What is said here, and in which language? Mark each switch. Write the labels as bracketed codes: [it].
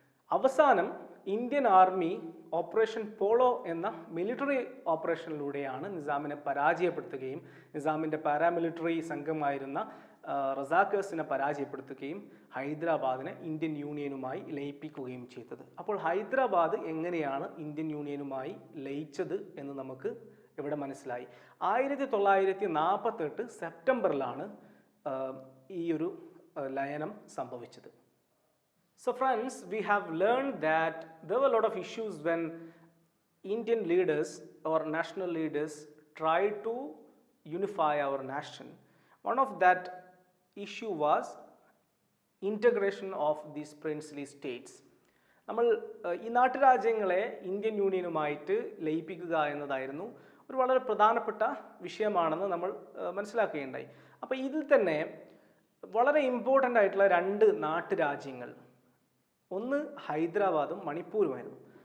[ml] അവസാനം Indian army operation polo എന്ന military ഓപ്പറേഷനിലൂടെയാണ് നിസാമിനെ പരാജയപ്പെടുത്തുകയും നിസാമിൻ്റെ paramilitary സംഘമായിരുന്ന റസാക്കേഴ്സിനെ പരാജയപ്പെടുത്തുകയും ഹൈദരാബാദിനെ ഇന്ത്യൻ യൂണിയനുമായി ലയിപ്പിക്കുകയും ചെയ്തത്. അപ്പോൾ ഹൈദരാബാദ് എങ്ങനെയാണ് ഇന്ത്യൻ യൂണിയനുമായി ലയിച്ചത് എന്ന് നമുക്ക് ഇവിടെ മനസ്സിലായി. 1948 സെപ്റ്റംബറിലാണ് ഈ ഒരു ലയനം സംഭവിച്ചത്. [en] So friends, we have learned that there were a lot of issues when Indian leaders or national leaders tried to unify our nation. One of that issue was integration of these princely states. [ml] നമ്മൾ ഈ നാട്ടുരാജ്യങ്ങളെ Indian യൂണിയനുമായിട്ട് ലയിപ്പിക്കുക എന്നതായിരുന്നു ഒരു വളരെ പ്രധാനപ്പെട്ട വിഷയമാണെന്ന് നമ്മൾ മനസ്സിലാക്കുകയുണ്ടായി. അപ്പോൾ ഇതിൽ തന്നെ വളരെ ഇമ്പോർട്ടൻ്റ് ആയിട്ടുള്ള രണ്ട് നാട്ടുരാജ്യങ്ങൾ, ഒന്ന് ഹൈദരാബാദും മണിപ്പൂരുമായിരുന്നു.